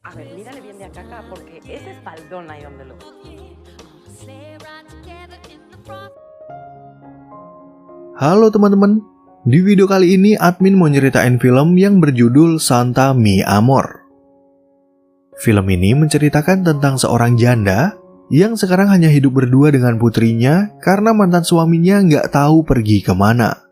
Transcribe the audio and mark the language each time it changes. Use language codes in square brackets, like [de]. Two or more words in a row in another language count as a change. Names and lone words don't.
[es] ver, mírale bien de acá acá, porque ese espaldón ahí donde lo... [id] Halo teman-teman, di video kali ini admin mau nyeritain film yang berjudul Santa Mi Amor. Film ini menceritakan tentang seorang janda yang sekarang hanya hidup berdua dengan putrinya karena mantan suaminya nggak tahu pergi kemana.